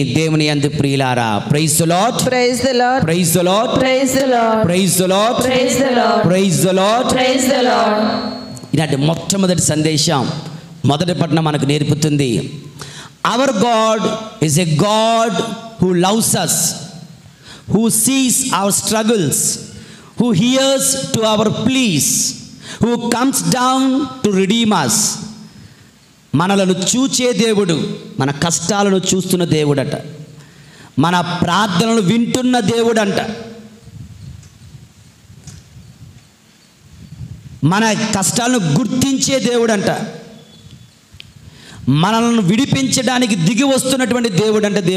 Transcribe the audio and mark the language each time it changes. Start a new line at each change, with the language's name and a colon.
Telugu: దేవుని యందు ప్రియులారా,
English: praise the Lord, praise the Lord,
Telugu: praise the lord, praise the lord, praise the lord, praise the lord, praise the lord, praise the lord. ఇలాంటి మొట్టమొదటి సందేశం మొదటి పట్టణం మనకు నేర్పుతుంది.
English: Our God is a God who loves us, who sees our struggles, who hears to our pleas, who comes down to redeem us.
Telugu: మనలను చూచే దేవుడు, మన కష్టాలను చూస్తున్న దేవుడట, మన ప్రార్థనలు వింటున్న దేవుడంట, మన కష్టాలను గుర్తించే దేవుడంట, మనల్ని విడిపించడానికి దిగి వస్తున్నటువంటి దేవుడు అంటే.